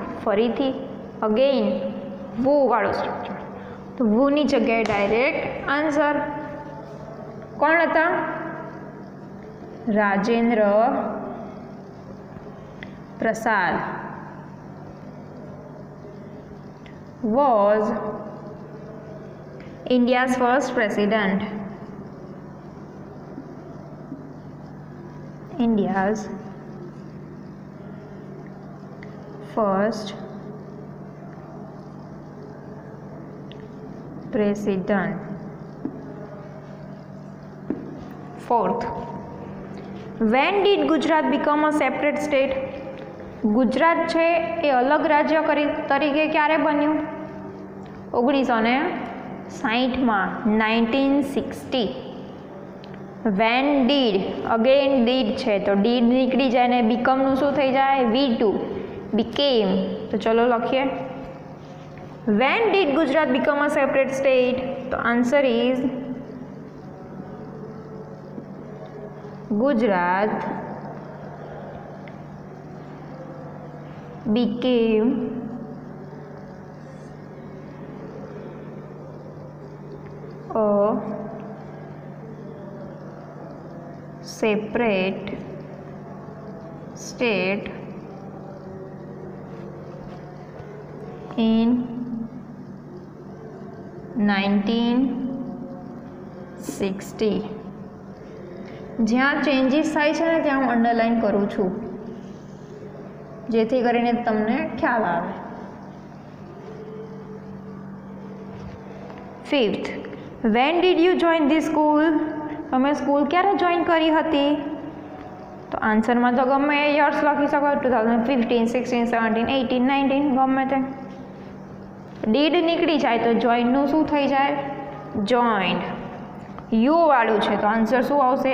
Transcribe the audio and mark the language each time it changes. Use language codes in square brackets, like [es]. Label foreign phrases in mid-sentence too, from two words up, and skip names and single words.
[gu] ફરીથી અગેઇન વુ વાળું સ્ટ્રક્ચર, તો વુની જગ્યાએ ડાયરેક્ટ આન્સર. કોણ હતા? રાજેન્દ્ર પ્રસાદ. [en] વોઝ India's first president. India's first president. Fourth. When did Gujarat become a separate state? [gu] ગુજરાત છે એ અલગ રાજ્ય તરીકે ક્યારે બન્યું? 1960માં, 1960. [en] When did, again did [gu] છે તો ડીડ નીકળી જાય ને બીકમનું શું થઈ જાય? [en] V2, બીકેમ. [gu] તો ચલો લખીએ. [en] When did Gujarat become a separate state? તો answer is Gujarat became a separate state in 1960. [gu] જ્યાં ચેન્જીસ થાય છે ને ત્યાં હું અંડરલાઇન કરું છું જેથી કરીને તમને ખ્યાલ આવે. [en] 5th. When did you join this school? [gu] તમે સ્કૂલ ક્યારે જોઈન કરી હતી? તો આન્સરમાં તો ગમે એ યર્સ લખી શકો, 2015, 16, 17, 18, 19 ગમે તે. ડીડ નીકળી જાય તો જોઈનનું શું થઈ જાય? જોઈન્ડ. યુ વાળું છે તો આન્સર શું આવશે?